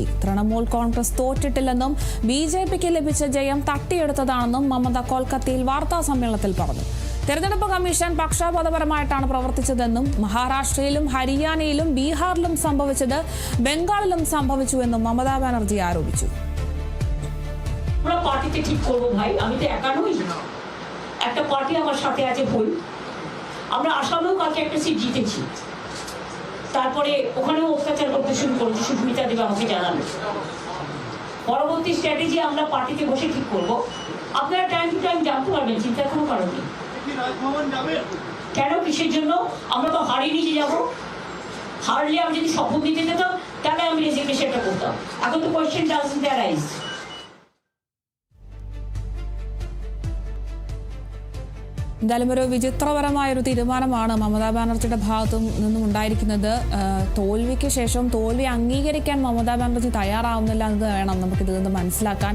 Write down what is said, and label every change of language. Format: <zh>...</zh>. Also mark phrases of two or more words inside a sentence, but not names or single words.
<ml>തൃണമൂൽ കോൺഗ്രസ് തോറ്റിട്ടില്ലെന്നും ബിജെപിക്ക് ലഭിച്ച ജയം തട്ടിയെടുത്തതാണെന്നും മമത കൊൽക്കത്തയിൽ വാർത്താ സമ്മേളനത്തിൽ പറഞ്ഞു. തെരഞ്ഞെടുപ്പ് കമ്മീഷൻ പക്ഷപാതപരമായിട്ടാണ് പ്രവർത്തിച്ചതെന്നും മഹാരാഷ്ട്രയിലും ഹരിയാനയിലും ബീഹാറിലും സംഭവിച്ചത് ബംഗാളിലും സംഭവിച്ചുവെന്നും മമതാ ബാനർജി ആരോപിച്ചു.</ml> <bn>তারপরে ওখানেও অত্যাচার করতে শুরু করেছে, সুস্মিতা দেব আমাকে জানালো। পরবর্তী স্ট্র্যাটেজি আমরা পার্টিতে বসে ঠিক করব। আপনারা</bn> <en>time to time</en> <bn>জানতে পারবেন, চিন্তা কোনো কারণ নেই। কেন, কিসের জন্য? আমরা তো হারিয়ে নিয়ে যাবো। হারলে আমি যদি শপথ দিতে যেতাম তাহলে আমি রেজিগনেশনটা করতাম। এখন তো</bn> <en>question doesn't arise.</en> <ml>എന്തായാലും ഒരു വിചിത്രപരമായ ഒരു തീരുമാനമാണ് മമതാ ബാനർജിയുടെ ഭാഗത്തു നിന്നും ഉണ്ടായിരിക്കുന്നത്. തോൽവിക്ക് ശേഷം തോൽവി അംഗീകരിക്കാൻ മമതാ ബാനർജി തയ്യാറാവുന്നില്ല എന്ന് വേണം നമുക്കിതിൽ നിന്ന് മനസ്സിലാക്കാൻ.</ml>